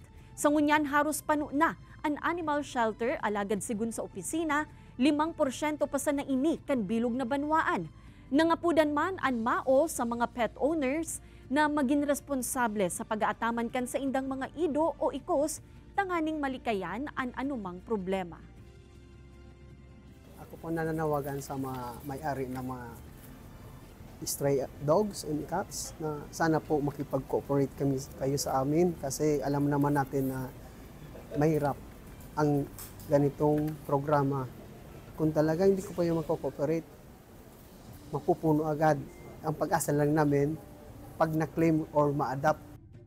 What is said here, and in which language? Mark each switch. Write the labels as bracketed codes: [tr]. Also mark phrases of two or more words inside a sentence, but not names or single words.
[bik] Sa ngunyan haros pano na ang animal shelter alagad sigun sa opisina 5% pa sa naini kan bilog na banwaan. Nangapudan man ang mao sa mga [en] pet owners [bik] na maging responsable sa pag-aataman kan sa indang mga ido o ikos tanganing malikayan ang anumang problema. [tl] Ako po nananawagan sa mga may-ari ng mga [en] stray dogs and cats [tl] na sana po makipag-cooperate kayo sa amin kasi alam naman natin na mahirap ang ganitong programa. Kung talaga hindi ko pa yung mag-cooperate, mapupuno agad. Ang pag-asa lang namin, pag na-claim or ma-adapt